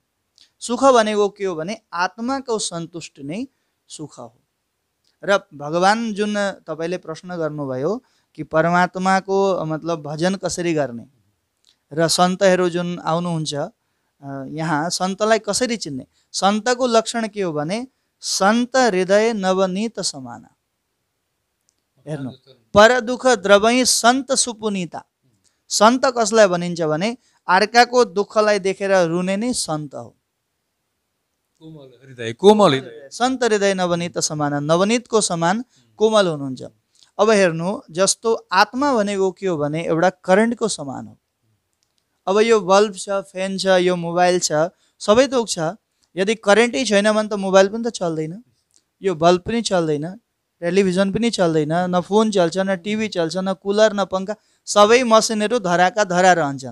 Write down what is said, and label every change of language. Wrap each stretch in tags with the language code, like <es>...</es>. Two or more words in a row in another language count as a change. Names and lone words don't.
<ne>सुख भनेको के हो भने आत्माको सन्तुष्टि नै सुख हो। र भगवान जुन तपाईँले प्रश्न गर्नुभयो कि परमात्माको मतलब भजन कसरी गर्ने र सन्तहरू जुन आउनुहुन्छ यहाँ सन्तलाई कसरी चिन्ने, सन्तको लक्षण के हो भने</ne> <awa>सन्त हृदय नवनीत समाना। हेर्नु, पर दुःख द्रवै सन्त सुपुनीता।</awa> <ne>सन्त कसलाई भनिन्छ भने अर्काको दुःखलाई देखेर रुने नै सन्त हो। कोमल सन्त हृदय नवनीत समान, नवनीतको समान कोमल हुनुहुन्छ। अब हेर्नु, जस्तो आत्मा भनेको के हो भने एउटा करेन्टको समान हो। अब यो बल्ब छ, फ्यान छ, यो मोबाइल छ, सबै थोक छ। यदि करेन्टै छैन भने त मोबाइल पनि त चल्दैन, यो बल्ब पनि चल्दैन, टेलिभिजन पनि चल्दैन, न फोन चल्छ, न टिभी चल्छ, न कुलर, न पङ्खा, सबै मसिनहरू धराका धरा रहन्छन्।</ne>